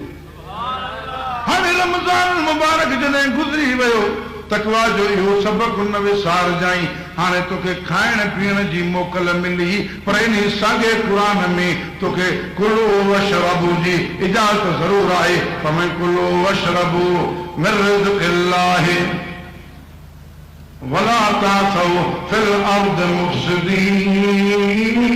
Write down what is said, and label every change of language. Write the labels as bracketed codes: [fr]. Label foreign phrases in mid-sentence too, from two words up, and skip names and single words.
[sd] हाणे रमज़ान मुबारक जॾहिं गुज़री वियो, तकवा जो इहो सबक़ न विसारजांइ। हाणे तोखे खाइण पीअण जी मोकल मिली, पर इन साॻे क़ुर में तोखे [ar] كلوا واشربوا [sd] जी इजाज़त ज़रूर आहे। [ar] فمن كلوا واشربوا من رزق الله ولا تعثوا في الأرض مفسدين.